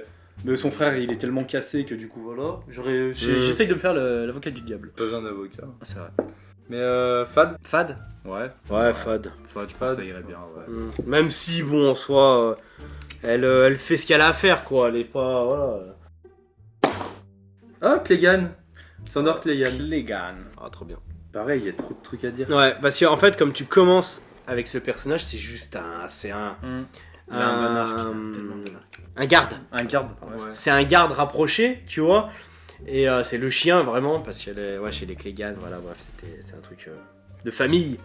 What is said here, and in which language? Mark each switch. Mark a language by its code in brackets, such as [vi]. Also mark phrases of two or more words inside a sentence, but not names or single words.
[fr] mais son frère il est tellement cassé que du coup voilà. J'essaye de me faire l'avocat du diable. Pas besoin d'avocat. Ah, c'est vrai. Mais Fad. Fad. Ouais. Ouais, Fad. Fad, je pense que ça irait bien. Ouais. Même si, bon, en soi, elle fait ce qu'elle a à faire, quoi. Elle est pas. Voilà. Ah, Clegane. Sandor Clegane. Clegane. Ah, trop bien. Pareil, il y a trop de trucs à dire. Ouais, parce qu'en fait, comme tu commences avec ce personnage, c'est juste un. C'est un. Il a un bon arc, il a Un, tellement de arc. un garde. Un garde. Ouais. C'est un garde rapproché, tu vois. Et c'est le chien, vraiment, parce qu'elle est. Ouais, chez les Clegane, voilà, bref, c'est un truc de famille.